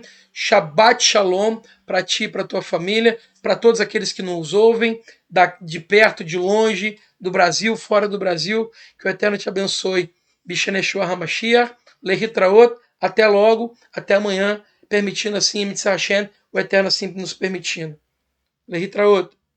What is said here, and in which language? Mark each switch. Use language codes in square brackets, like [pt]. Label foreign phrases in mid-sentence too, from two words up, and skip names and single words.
[he] שבת שלום [pt] para ti e para tua família, para todos aqueles que nos ouvem, de perto, de longe, do Brasil, fora do Brasil. Que o Eterno te abençoe. [he] בשם ישוע המשיח, להתראות, [pt] até logo, até amanhã, permitindo assim, [he] מצווה השם, [pt] o Eterno sempre nos permitindo. [he] Lehitraot.